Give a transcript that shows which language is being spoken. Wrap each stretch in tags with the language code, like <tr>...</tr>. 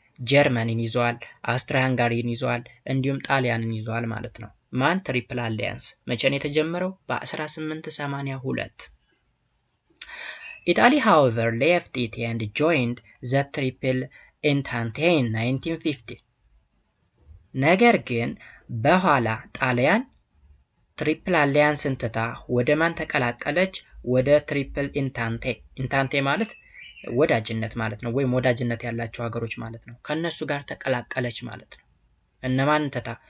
<am>ጀርመኒን ይዟል፣ አውስትሪያ ሃንጋሪን ይዟል፣ እንዲሁም ጣሊያንን ይዟል ማለት ነው። ማን? ትሪፕል አሊያንስ መቼ ነው የተጀመረው?</am> <en>በ1882። ኢታሊ however left it and joined the triple entente in 1950.</en> <am>ነገር ግን በኋላ ጣሊያን ትሪፕል አሊያንስን ትታ ወደ ማን ተቀላቀለች? ወደ ትሪፕል ኢንታንቴ ማለት ወዳጅነት ማለት ነው፣ ወይም ወዳጅነት ያላቸው ሀገሮች ማለት ነው። ከነሱ ጋር ተቀላቀለች ማለት ነው። እነማን ተታ?</am>